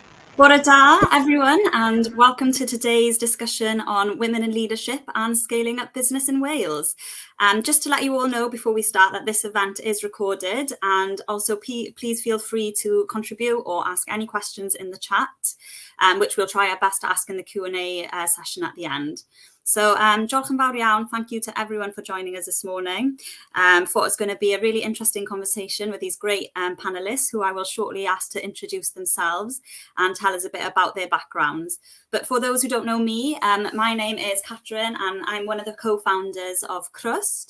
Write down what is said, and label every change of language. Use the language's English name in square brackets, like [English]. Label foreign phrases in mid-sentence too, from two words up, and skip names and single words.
[Welsh] Bore da, [English] everyone, and welcome to today's discussion on women in leadership and scaling up business in Wales. Just to let you all know before we start that this event is recorded, and also please feel free to contribute or ask any questions in the chat, which we'll try our best to ask in the Q&A session at the end. [Welsh] So diolch yn fawr iawn. [English] Thank you to everyone for joining us this morning. Thought it's going to be a really interesting conversation with these great panelists who I will shortly ask to introduce themselves and tell us a bit about their backgrounds. But for those who don't know me, my name is Catherine and I'm one of the co-founders of Crust.